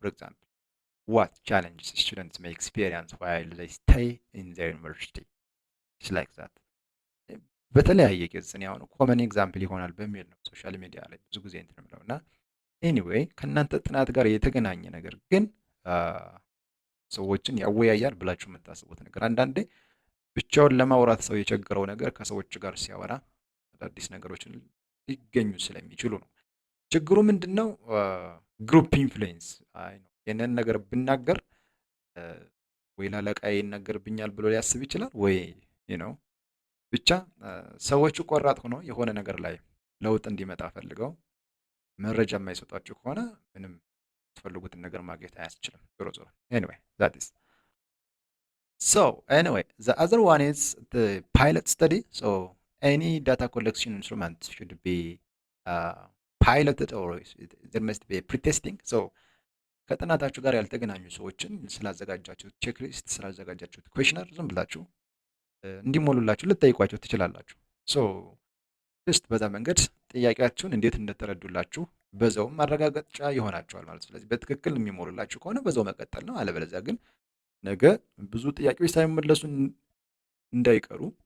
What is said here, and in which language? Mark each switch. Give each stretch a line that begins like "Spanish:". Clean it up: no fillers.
English: For example, what challenges students may experience while they stay in their university. It's like that.
Amharic: በተለያየ ኬዝ እኔ አሁን ኮመን ኤግዛምፕል ይሆናል በሚል ነው ሶሻል ሚዲያ ላይ ብዙ ጊዜ እንትን የምለው እና ኤኒዌይ ከእናንተ ጥናት ጋር የተገናኘ ነገር ግን ሰዎችን ያወያያል ብላችሁ የምታስቡት ነገር አንዳንዴ ብቻውን ለማውራት ሰው የቸገረው ነገር ከሰዎች ጋር ሲያወራ አዳዲስ ነገሮችን ሊገኙ ስለሚችሉ ነው። ችግሩ ምንድን ነው? ግሩፕ ኢንፍሉዌንስ። አይ ነው ይህንን ነገር ብናገር ወይ ላለቃዬ ይናገርብኛል ብሎ ሊያስብ ይችላል፣ ወይ ነው ብቻ ሰዎቹ ቆራጥ ሆነው የሆነ ነገር ላይ ለውጥ እንዲመጣ ፈልገው መረጃ የማይሰጧችሁ ከሆነ ምንም የምትፈልጉትን ነገር ማግኘት አያስችልም። ዞሮ ዞሮ ኤኒዌይ ዛት ኢዝ
English: so anyway the other one is the pilot study. So any data collection instrument should be piloted or there must be pre-testing.
Amharic: so ከጥናታችሁ ጋር ያልተገናኙ ሰዎችን ስላዘጋጃችሁት ቼክሊስት ስላዘጋጃችሁት ኩዌሽነር ዝም ብላችሁ እንዲሞሉላችሁ ልትጠይቋቸው ትችላላችሁ። ሶ ጀስት በዛ መንገድ ጥያቄያችሁን እንዴት እንደተረዱላችሁ በዛውም ማረጋገጫ ይሆናችኋል ማለት። ስለዚህ በትክክል የሚሞሉላችሁ ከሆነ በዛው መቀጠል ነው። አለበለዚያ ግን ነገ ብዙ ጥያቄዎች ሳይመለሱ እንዳይቀሩ